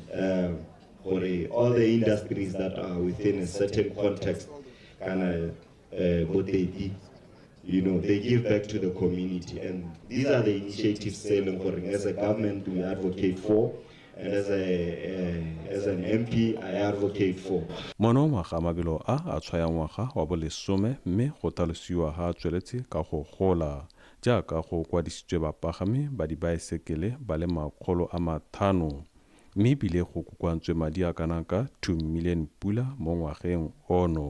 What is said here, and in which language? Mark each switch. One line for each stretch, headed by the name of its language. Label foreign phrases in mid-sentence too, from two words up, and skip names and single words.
English: For all the industries that are within a certain context, what they did, they give back to the community, and these are the initiatives as a government we advocate for, and as an MP I advocate for.
Tswana: Mono ngwaga mabelo a tshwaya ngwaga wa bolesome mme go talosiwa ha tsweletse ka go gola jaaka go kwadisitswe bapagami ba dibaesekele ba le 500 mme bile go kokwantswe madi a kanaka 2 million pula mo ngwageng ono.